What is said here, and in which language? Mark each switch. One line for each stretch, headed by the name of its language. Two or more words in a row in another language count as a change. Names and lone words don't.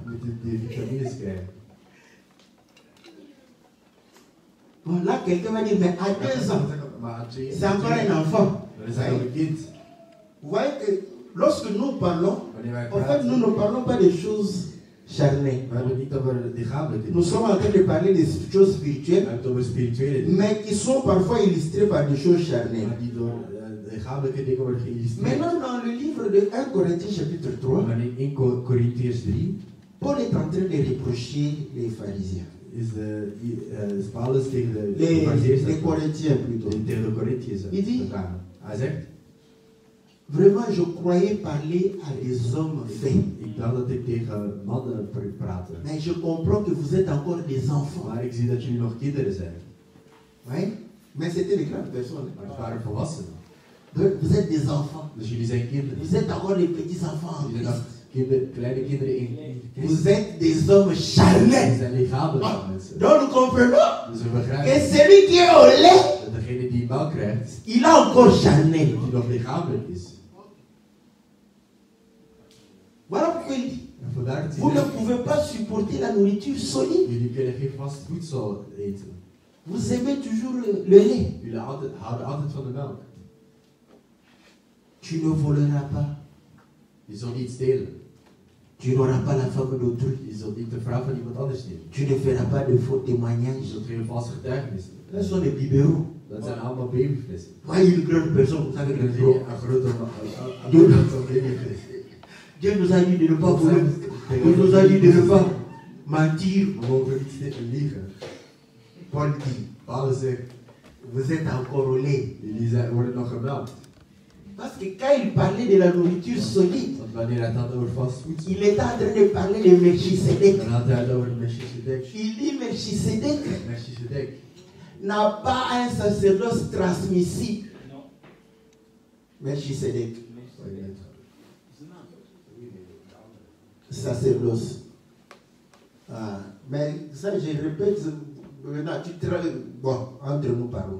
Dutch: Moet je de vitamines krijgen.
French: Bon, là, quelqu'un va dire, mais à 2 ans,
Dutch: Maar aan 2
French: c'est encore un enfant.
Dutch: Dan is hij nog een kind.
French: Vous voyez que lorsque nous parlons,
Dutch: Wanneer wij
French: en fait,
Dutch: praten,
French: nous ne parlons pas des choses charnelles.
Dutch: we hebben het niet over het lichamelijke.
French: Nous sommes en train de parler des choses
Dutch: We
French: spirituelles,
Dutch: hebben het over spirituele dingen.
French: mais qui sont parfois illustrées par des choses charnelles.
Dutch: Maar die door lichamelijke dingen worden geïllustreerd.
French: Maintenant, dans le livre de 1 Corinthiens chapitre 3,
Dutch: Maar in 1 Corinthiërs 3
French: Paul est en train de reprocher les pharisiens.
Dutch: is Paulus tegen de Farizeeërs
French: Les Corinthiens plutôt.
Dutch: tegen de Corinthiërs
French: Il dit,
Dutch: gegaan. Hij zegt,
French: vraiment, je croyais parler à des hommes faits.
Dutch: ik dacht dat ik tegen mannen praatte.
French: Mais je comprends que vous êtes encore des enfants.
Dutch: Maar ik zie dat jullie nog kinderen zijn.
French: Oui? Mais c'était des grandes personnes.
Dutch: Maar het waren volwassenen.
French: Donc, vous êtes des enfants.
Dutch: Dus jullie zijn kinderen.
French: Vous êtes encore les petits enfants.
Dutch: Jullie zijn nog kleine kinderen in Christus.
French: Vous êtes des hommes charnels.
Dutch: Jullie zijn lichamelijke mensen.
French: Donc nous comprenons
Dutch: Dus we
French: que
Dutch: begrijpen
French: celui qui est au lait,
Dutch: dat degene die melk krijgt,
French: il a encore charnel.
Dutch: die nog lichamelijk is.
French: Voilà pourquoi il dit,
Dutch: En vandaar dat
French: vous
Dutch: hij
French: ne
Dutch: zegt,
French: pouvez pas supporter la nourriture solide.
Dutch: jullie kunnen geen vast voedsel eten.
French: Vous aimez toujours le lait.
Dutch: Jullie houden altijd van de melk.
French: Tu ne voleras pas.
Dutch: Je zult niet stelen.
French: Tu n'auras pas la femme d'autrui.
Dutch: Je zult niet de vrouw van iemand anders nemen.
French: Tu ne feras pas de faux
Dutch: Je
French: témoignages.
Dutch: zult geen valse getuigenissen.
French: Ce sont des biberons.
Dutch: Dat zijn allemaal babyflessen.
French: Voyez une grande personne, vous savez que
Dutch: Een
French: le gros.
Dutch: grote babyfles.
French: Dieu nous a dit de ne pas voler. Dieu nous a dit de ne pas mentir.
Dutch: We mogen niet liegen.
French: Paul dit,
Dutch: Paulus zegt,
French: vous êtes encore au lait.
Dutch: jullie worden nog gemelkt.
French: Parce que quand il parlait de la nourriture solide,
Dutch: Want wanneer hij het had over vast voedsel,
French: il était en train de parler de Melchisedec.
Dutch: dan had hij het over Melchisedek.
French: Il dit Melchisedec
Dutch: Melchisedek
French: n'a pas un sacerdoce transmissible. Melchisedec, sacerdoce. Ah, mais ça, je répète, maintenant, bon, entre nous parlons.